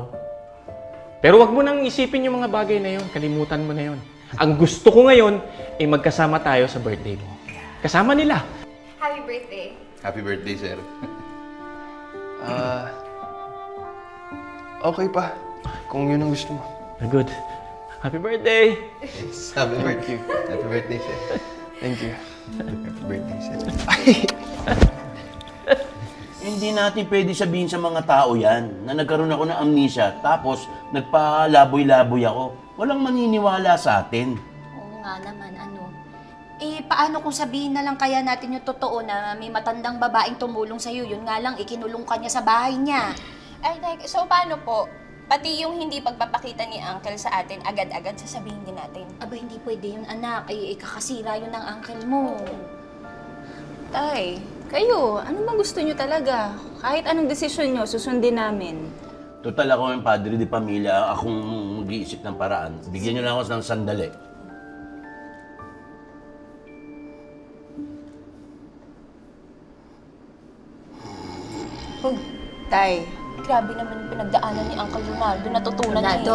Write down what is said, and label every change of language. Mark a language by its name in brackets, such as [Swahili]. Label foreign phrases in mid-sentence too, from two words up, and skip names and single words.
[Filipino] Pero wag mo nang isipin yung mga bagay na yun, kalimutan mo na yun. Ang gusto ko ngayon ay magkasama tayo sa birthday mo. Kasama nila. [English] Happy birthday. Happy birthday, sir. [Filipino] Okay pa. Kung yun ang gusto mo. [English] Good. Happy birthday! Yes, happy birthday. Happy birthday, sir. Thank you. Happy birthday, sir. [Filipino] Hindi natin pwede sabihin sa mga tao yan na nagkaroon ako ng amnesia tapos nagpalaboy-laboy ako. Walang maniniwala sa atin. Oo nga naman, ano. Eh, paano kung sabihin na lang kaya natin yung totoo na may matandang babaeng tumulong sa'yo? Yun nga lang, ikinulong ka niya sa bahay niya. Ay, so paano po? Pati yung hindi pagpapakita ni Uncle sa atin, agad-agad sasabihin din natin. Aba, hindi pwede yun, anak. Ay, ikakasira yun ng uncle mo. Tay, kayo, ano bang gusto nyo talaga? Kahit anong desisyon nyo, susundin namin. Total ako yung padre de pamilya, akong mag-iisip ng paraan. Bigyan nyo lang ako ng sandali. Tay, Grabe naman yung pinagdaanan ni Uncle Ronaldo. Natutunan niya Ronaldo.